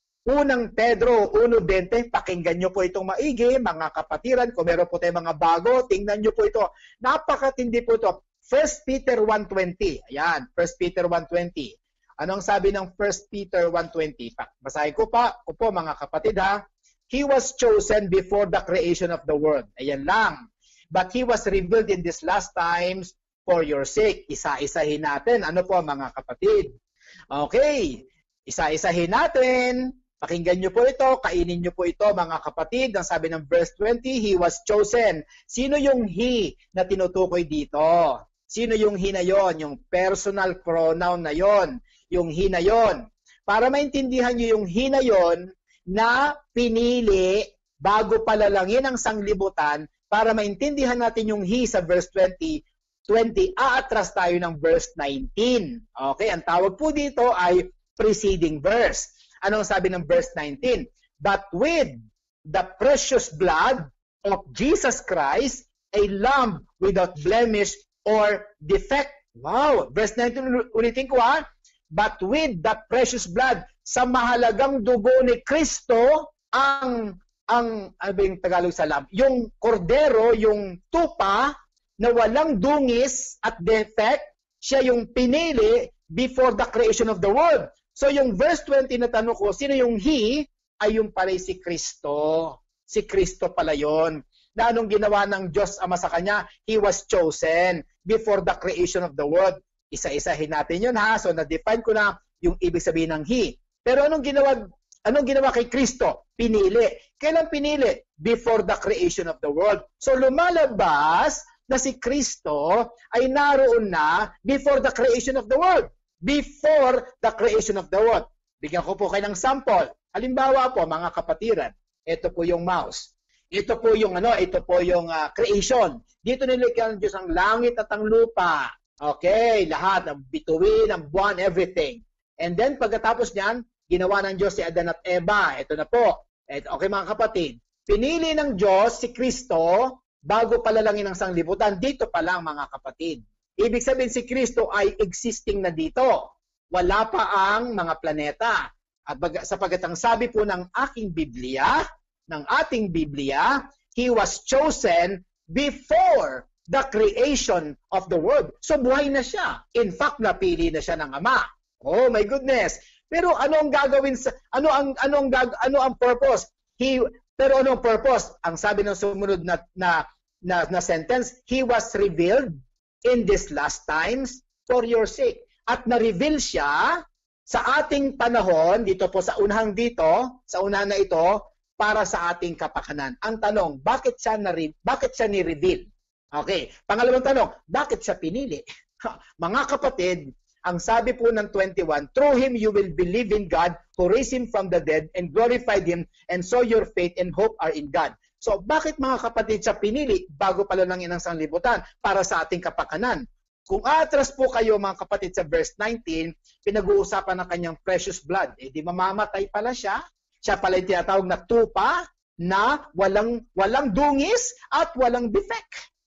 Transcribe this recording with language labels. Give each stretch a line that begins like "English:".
Filipino: Unang Pedro 1:20, pakinggan nyo po itong maigi, mga kapatiran. Kung meron po tayong mga bago, tingnan nyo po ito. Napakatindi po ito. 1 Peter 1:20. Ayan, 1 Peter 1:20. Anong sabi ng 1 Peter 1:20? Basahin ko po mga kapatid ha.
English: He was chosen before the creation of the world.
Filipino: Ayan lang.
English: But he was revealed in these last times for your sake.
Filipino: Isa-isahin natin. Ano po mga kapatid? Okay. Isa-isahin natin. Pakinggan nyo po ito, kainin nyo po ito mga kapatid. Ang sabi ng verse 20,
English: he was chosen.
Filipino: Sino yung he na tinutukoy dito? Sino yung he na yon? Yung personal pronoun na yon. Yung he na yon. Para maintindihan nyo yung he na yon na pinili bago palalangin ang sanglibutan, para maintindihan natin yung he sa verse 20, aatras tayo ng verse 19. Okay, ang tawag po dito ay preceding verse. Anong sabi ng verse 19?
English: But with the precious blood of Jesus Christ, a lamb without blemish or defect.
Filipino: Wow! Verse 19, ulitin ko ha.
English: But with the precious blood,
Filipino: sa mahalagang dugo ni Kristo, ano ba yung Tagalog sa lamb? Yung kordero, yung tupa, na walang dungis at defect, siya yung pinili
English: before the creation of the world.
Filipino: So yung verse 20 na tanong ko, sino yung he? Ay yung pala si Kristo. Si Kristo pala yun. Na anong ginawa ng Diyos Ama sa Kanya?
English: He was chosen before the creation of the world.
Filipino: Isa-isahin natin yun ha. So na-define ko na yung ibig sabihin ng he. Pero anong ginawa kay Kristo? Pinili. Kailan pinili?
English: Before the creation of the world.
Filipino: So lumalabas na si Kristo ay naroon na
English: before the creation of the world. Before the creation of the world.
Filipino: Bigyan ko po kayo ng sample. Halimbawa po, mga kapatiran, ito po yung mouse. Ito po yung creation. Dito nilikha ng Diyos ang langit at ang lupa. Okay, lahat, ang bituin, ang buwan, everything. And then pagkatapos niyan, ginawa ng Diyos si Adan at Eva. Ito na po. Okay mga kapatid, pinili ng Diyos si Kristo bago palalangin ang sanglibutan. Dito pa lang mga kapatid. Ibig sabihin si Kristo ay existing na dito. Wala pa ang mga planeta. At sapagkat ang sabi po ng aking Biblia, ng ating Biblia,
English: he was chosen before the creation of the world.
Filipino: So buhay na siya. In fact, napili na siya ng Ama.
English: Oh my goodness.
Filipino: Pero ano ang gagawin sa ano ang purpose? Pero ano ang purpose? Ang sabi ng sumunod na sentence,
English: he was revealed in these last times for your sake.
Filipino: At na-reveal siya sa ating panahon, dito po sa unahang na ito, para sa ating kapakanan. Ang tanong, bakit siya ni-reveal? Okay. Pangalawang tanong, bakit siya pinili? Mga kapatid, ang sabi po ng 21,
English: through him you will believe in God who raised him from the dead and glorified him, and so your faith and hope are in God.
Filipino: So, bakit mga kapatid siya pinili bago palalangin ang sanglibutan para sa ating kapakanan? Kung atras po kayo mga kapatid sa verse 19, pinag-uusapan ng kanyang precious blood. Di mamamatay pala siya. Siya pala yung tinatawag na tupa na walang dungis at walang defect.